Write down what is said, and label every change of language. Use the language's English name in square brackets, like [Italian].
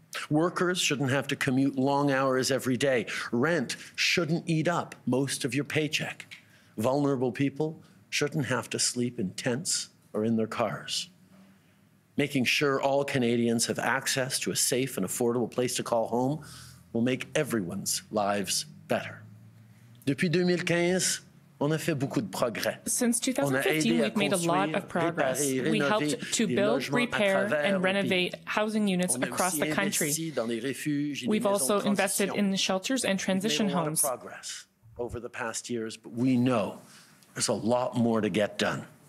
[English] Workers shouldn't have to commute long hours every day. Rent shouldn't eat up most of your paycheck. Vulnerable people shouldn't have to sleep in tents or in their cars. Making sure all Canadians have access to a safe and affordable place to call home will make everyone's lives better. [French] Depuis 2015, on a fait beaucoup de progrès. [English] Since 2015, we've made a lot of progress. We helped to build, repair, and renovate housing units across the country. We've also invested in the shelters and transition homes. Progress over the past years, but we know there's a lot more to get done.